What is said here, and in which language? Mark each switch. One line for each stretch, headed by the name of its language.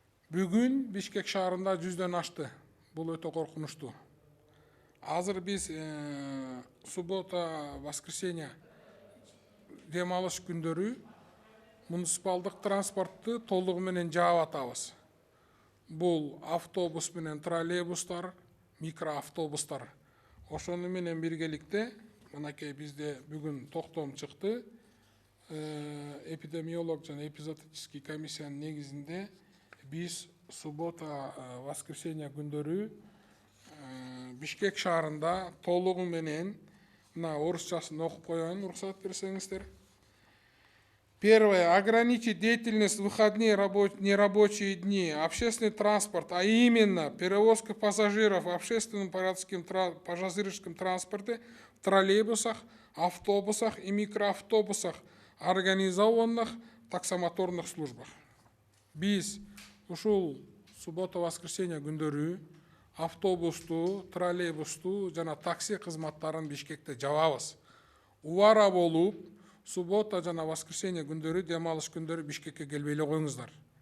Kyrgyz: Бүгүн Бишкек шаарында 100дөн ашты. Бул өтө коркунучтуу. Азыр биз суббота, воскресенье дем алыш күндөрү муниципалдык транспортты толугу менен жаап атабыз. Бул автобус менен троллейбустар, микроавтобустар. Ошону менен биргеликте мынакей бизде бүгүн токтом чыкты. Эпидемиолог жана эпизодический комиссиянын негизинде биз суббота, воскресенье күндөрү Бишкек шаарында толугу менен, мына орусчасын окуп коеюн, уруксат берсеңиздер.
Russian: Первое. Ограничить деятельность в выходные нерабочие дни. Общественный транспорт, а именно перевозка пассажиров в общественном пассажирском транспорте, в троллейбусах, автобусах и микроавтобусах, организованных таксомоторных службах.
Kyrgyz: Биз ушул суббота-воскресенье күндөрү автобусту, троллейбусту жана такси кызматтарын Бишкекте жабабыз. Убара болуп, суббота жана воскресенье күндөрү, дем алыш күндөрү Бишкекке келбей эле коюңуздар.